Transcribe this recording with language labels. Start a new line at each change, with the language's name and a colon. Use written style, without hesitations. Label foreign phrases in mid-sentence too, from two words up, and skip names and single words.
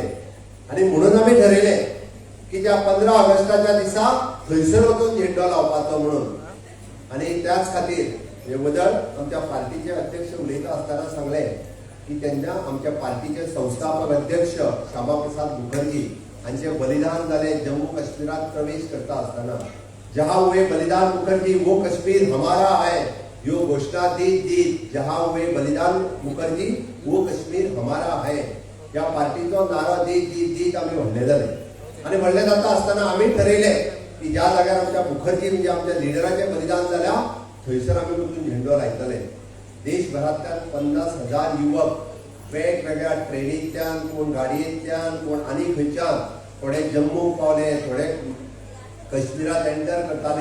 Konkani: आनी म्हणून आमी ठरयलें की त्या 15 ऑगस्टाच्या दिसा थंयसर वचून झेंडो लावपाचो म्हणून. आनी त्याच खातीर हे बद्दल आमच्या पार्टीचे अध्यक्ष उलयता आसतना सांगले की तेन्ना आमच्या पार्टीचे संस्थापक अध्यक्ष श्यामा प्रसाद मुखर्जी हांचे बलिदान जाले जम्मू काश्मीरात प्रवेश करता आसतना.
Hindi: जहां हुए बलिदान मुखर्जी वो कश्मीर हमारा है
Konkani: ह्यो घोषणा दीत
Hindi: जहां हुए बलिदान मुखर्जी वो कश्मीर हमारा है
Konkani: ह्या पार्टीचो नारो दीत आमी व्हडले जाले. आनी व्हडले जाता आसतना आमी ठरयलें की ज्या जाग्यार आमच्या मुखर्जी म्हणजे आमच्या लिडराचें बलिदान जाल्या थंयसर आमी वचून झेंडो लायतले. देशभरांतल्यान 50,000 युवक वेगवेगळ्या ट्रेनींतल्यान, कोण गाडयेंतल्यान, कोण आनी खंयच्यान, थोडे जम्मू पावले, थोडे काश्मीरात एंटर करताले.